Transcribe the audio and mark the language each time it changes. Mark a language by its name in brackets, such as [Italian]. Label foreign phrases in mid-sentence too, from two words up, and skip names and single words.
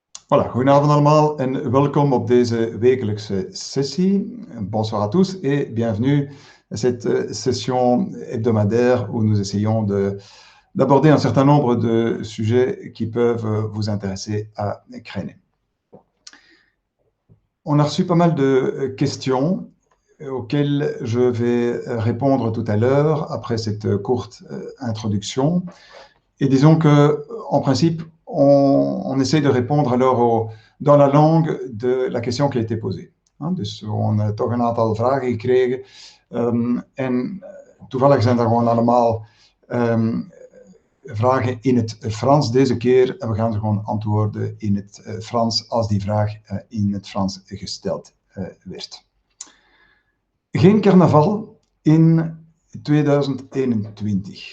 [Dutch] Voilà, goedenavond allemaal en welkom op deze wekelijkse sessie. [French] Bonsoir à tous et bienvenue à cette session hebdomadaire où nous essayons d'aborder un certain nombre de sujets qui peuvent vous intéresser à Krene. On a reçu pas mal de questions auxquelles je vais répondre tout à l'heure après cette courte introduction. Et disons que, en principe, on essaye de répondre alors dans la langue de la question qui a été posée. [Dutch] Dus [French] on a [Dutch] toch een aantal vragen gekregen. En toevallig zijn er gewoon allemaal vragen in het Frans deze keer. En we gaan ze gewoon antwoorden in het Frans als die vraag in het Frans gesteld werd. Geen carnaval in 2021.